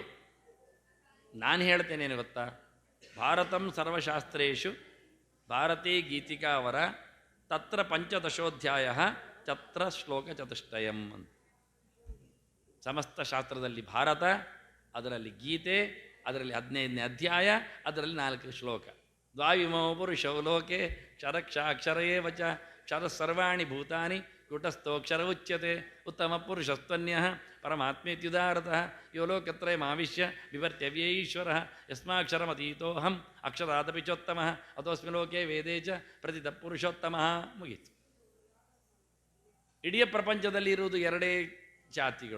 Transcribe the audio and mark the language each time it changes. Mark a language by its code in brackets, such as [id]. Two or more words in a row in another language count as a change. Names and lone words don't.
[kn] ನಾನು ಹೇಳ್ತೇನೇನು ಗೊತ್ತಾ? [sa] ಭಾರತಂ ಸರ್ವಶಾಸ್ತ್ರೇಷು ಭಾರತೀ ಗೀತಿಕಾವರ ತತ್ರ 15 ತತ್ರ ಶ್ಲೋಕ ಚತುಷ್ಟಯಂ [kn] ಅಂತ. ಸಮಸ್ತ ಶಾಸ್ತ್ರದಲ್ಲಿ ಭಾರತ, ಅದರಲ್ಲಿ ಗೀತೆ, ಅದರಲ್ಲಿ 15ನೇ ಅಧ್ಯಾಯ, ಅದರಲ್ಲಿ 4 ಶ್ಲೋಕ. [sa] ದ್ವಾವಿಮೋ ಪುರುಷೋ ಲೋಕೆ ಕ್ಷರಕ್ಷಾಕ್ಷರೇ ವಚ ಕ್ಷರ ಸರ್ವಾಣಿ ಭೂತಾನಿ ಕೂಟಸ್ಥೋಕ್ಷರ ಉಚ್ಯತೆ ಉತ್ತಮ ಪುರುಷಸ್ತ್ವನ್ಯ ಪರಮಾತ್ಮೇತ್ಯುದಾರತಃ ಯೋ ಲೋಕತ್ರಯಮಾವಿಶ್ಯ ವಿವರ್ತ್ಯವ್ಯೈಶ್ವರ ಯಸ್ಮಾಕ್ಷರಮತೀತೋಹಂ ಅಕ್ಷರಾದಪಿ ಚೋತ್ತಮ ಅಥೋಸ್ಮಿ ಲೋಕೆ ವೇದೇ ಚ ಪ್ರತಿತ ಪುರುಷೋತ್ತಮ. ಮುಗೀತು. [kn] ಇಡೀ ಪ್ರಪಂಚದಲ್ಲಿ ಇರುವುದು 2 ಜಾತಿಗಳು.